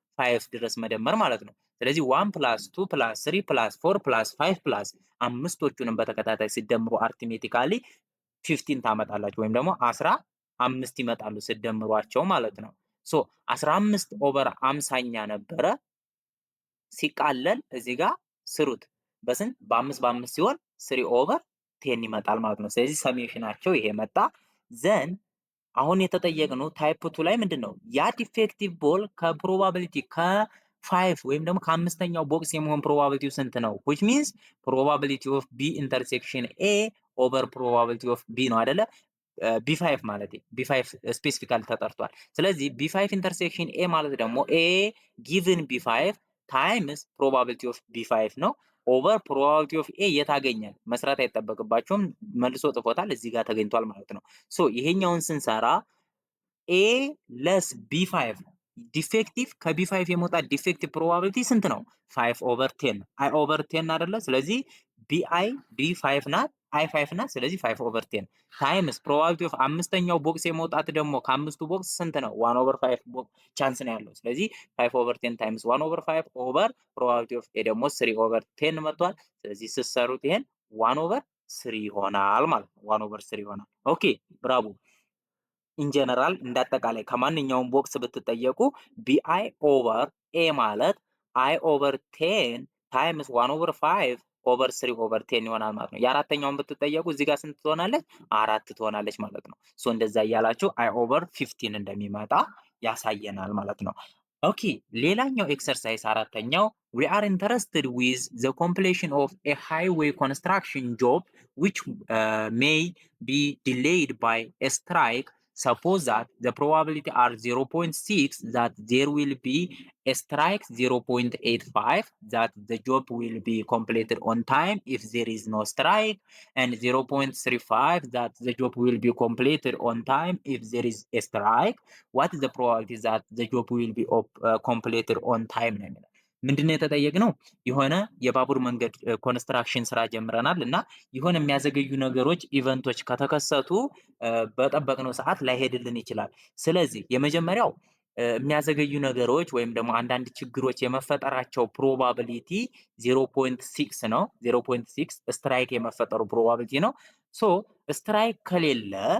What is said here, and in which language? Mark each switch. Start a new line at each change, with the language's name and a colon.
Amharic: 5 ድረስ መደመር ማለት ነው። ስለዚህ 1 ፕላስ 2 ፕላስ 3 ፕላስ 4 ፕላስ 5 ፕላስ አምስቶቹንም በተከታታይ ሲደምሩ አርቲሜቲካሊ 15 ታመጣላችሁ ወይም ደግሞ 15 ይመጣሉ ሲደምሯቸው ማለት ነው። ሶ 15 ኦቨር 50ኛ ነበረ ሲቃለል እዚህ ጋር ስሩት በስንት በ5 ሲሆን 3 ኦቨር 10 ይመጣል ማለት ነው። ስለዚህ ሰሜሽናቸው ይሄ መጣ። ዘን አሁን የተጠየቅነው ታይፕ 2 ላይ ምንድነው? ያ ዲፌክቲቭ ቦል ከፕሮባቢሊቲ ከ5 ወይም ደግሞ ከአምስተኛው ቦክስ የመሆን ፕሮባቢሊቲው ስንት ነው?
English: which means probability of B intersection A over probability of B
Amharic: ነው አይደለ? ቢ5 ማለት ቢ5 ስፔሲፊካሊ ተጠርቷል። ስለዚህ ቢ5 ኢንተርሴክሽን ኤ ማለት ደግሞ ኤ ጊቭን ቢ5 ታይምስ ፕሮባቢሊቲ ኦፍ ቢ5 ነው ኦቨር ፕሮባቢሊቲ ኦፍ ኤ የታገኛል መስራት አይጠበቅባቸውም። መልሶ ጽፎታል እዚህ ጋር ተገኝቷል ማለት ነው። ሶ ይሄኛውን ስንሰራ ኤ ለስ ቢ5 ዲፌክቲቭ ከቢ5 የመውጣት ዲፌክቲቭ ፕሮባቢሊቲ ስንት ነው? 5 ኦቨር 10 አይ ኦቨር 10 አይደለ? ስለዚህ ቢአይ ቢ5 ናት አይ 5 ናት። ስለዚህ 5 ኦቨር 10 ታይምስ ፕሮባቢሊቲ ኦፍ አምስተኛው ቦክስ የመውጣት ደግሞ ከአምስቱ ቦክስ ስንት ነው? 1 ኦቨር 5 ቻንስ ነው ያለው። ስለዚህ 5 ኦቨር 10 ታይምስ 1 ኦቨር 5 ኦቨር ፕሮባቢሊቲ ኦፍ ኤ ደግሞ 3 ኦቨር 10 መጥቷል። ስለዚህ ስትሰሩት ይሄን 1 ኦቨር 3 ይሆናል ማለት ነው። 1 ኦቨር 3 ይሆናል። ኦኬ ብራቮ። ኢንጀነራል እንዳጠቃላይ ከማንኛውም ቦክስ ብትጠየቁ ቢአይ ኦቨር ኤ ማለት አይ ኦቨር 10 ታይምስ 1 ኦቨር 5 ኦቨር 3 ኦቨር 10 ይሆናል ማለት ነው። የአራተኛውን ብትጠየቁ እዚህ ጋር ስንት ትሆናለች? 4 ትሆናለች ማለት ነው። ሶ እንደዛ እያላችሁ አይ ኦቨር 15 እንደሚመጣ ያሳየናል ማለት ነው። ኦኬ ሌላኛው ኤክሰርሳይዝ አራተኛው
English: we are interested with the completion of a highway construction job which may be delayed by a strike suppose that the probability are 0.6 that there will be a strike 0.85 that the job will be completed on time if there is no strike, and 0.35 that the job will be completed on time if there is a strike. What is the probability that the job will be completed on time?
Amharic: ምንድነው የተጠየቅነው? የሆነ የባቡር መንገድ ኮንስትራክሽን ስራ ጀምረናል እና የሆነ የሚያዘገዩ ነገሮች ኢቨንቶች ከተከሰቱ በጠበቅነው ሰዓት ላይሄድልን ይችላል። ስለዚህ የመጀመሪያው የሚያዘገዩ ነገሮች ወይም ደግሞ አንዳንድ ችግሮች የመፈጠራቸው ፕሮባቢሊቲ 0.6 ነው። 0.6 ስትራይክ የመፈጠሩ ፕሮባቢሊቲ ነው። ሶ ስትራይክ ከሌለ